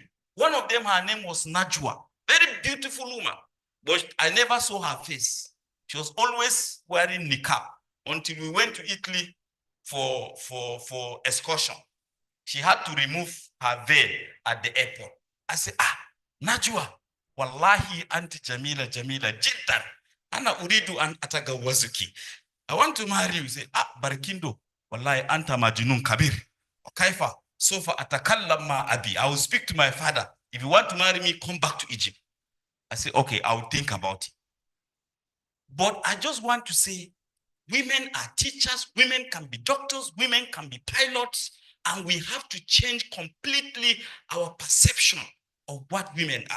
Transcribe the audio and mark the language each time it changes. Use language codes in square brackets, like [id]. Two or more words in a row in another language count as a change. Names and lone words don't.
[en] One of them, her name was Najwa, very beautiful woman, but I never saw her face. She was always wearing niqab until we went to Italy for excursion. She had to remove her veil at the airport. I said, [ar] Najwa, والله أنت جميلة جدا. أنا أريد أن أتزوجك. [en] I want to marry you. Say, Barakindo, [ar] والله أنت مجنون كبير. كيف سوف أتكلم مع أبي. [en] I will speak to my father. If you want to marry me, come back to Egypt. I say, okay, I will think about it. But I just want to say, women are teachers, women can be doctors, women can be pilots, and we have to change completely our perception of what women are.